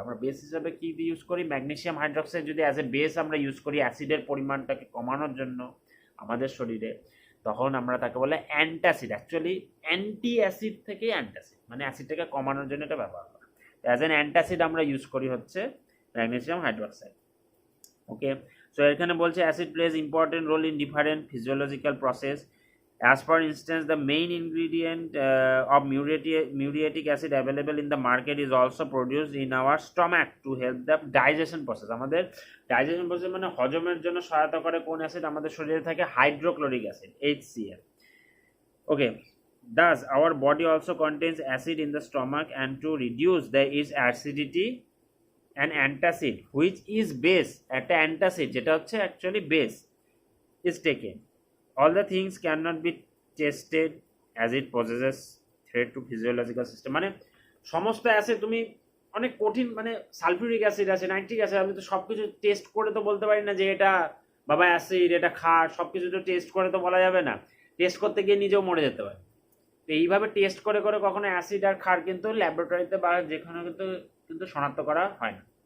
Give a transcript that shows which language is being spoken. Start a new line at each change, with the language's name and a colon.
Bangla: আমরা বেস হিসাবে কি ইউজ করি, ম্যাগনেসিয়াম হাইড্রোক্সাইড যদি অ্যাজ এ বেস আমরা ইউজ করি অ্যাসিডের পরিমাণটাকে কমানোর জন্য আমাদের শরীরে, তখন আমরা তাকে বলে অ্যান্টাসিড। অ্যাকচুয়ালি অ্যান্টি অ্যাসিড থেকে অ্যান্টাসিড, মানে অ্যাসিডটাকে কমানোর জন্য এটা ব্যবহার করা। অ্যাজ অ্যান অ্যান্টাসিড আমরা ইউজ করি হচ্ছে ম্যাগনেসিয়াম হাইড্রোক্সাইড।
English: okay, so
Bangla: এখানে বলছে
English: Acid plays important role in different physiological process. As for instance, the main ingredient of muriatic acid available in the market is also produced in our stomach to help the digestion process.
Bangla: আমাদের digestion process মানে হজমের জন্য সহায়তা করে কোন acid আমাদের শরীরে থাকে, hydrochloric acid, HCl.
English: Okay, thus our body also contains acid in the stomach, and to reduce its acidity, an antacid which is base,
Bangla: একটা antacid যেটা হচ্ছে actually base,
English: is taken. All the things cannot be tested as it possesses threat to physiological system.
Bangla: মানে সমস্ত acid তুমি অনেক কঠিন, মানে sulphuric acid আছে, নাইট্রিক অ্যাসিড, আমি তো সব কিছু টেস্ট করে তো বলতে পারি না যে এটা বাবা অ্যাসিড, এটা খার, সব কিছু তো টেস্ট করে তো বলা যাবে না। টেস্ট করতে গিয়ে নিজেও মরে যেতে পারে। তো এইভাবে টেস্ট করে করে কখনো অ্যাসিড আর খার কিন্তু ল্যাবরেটরিতে বা যেখানে কিন্তু শনাক্ত করা হয় না।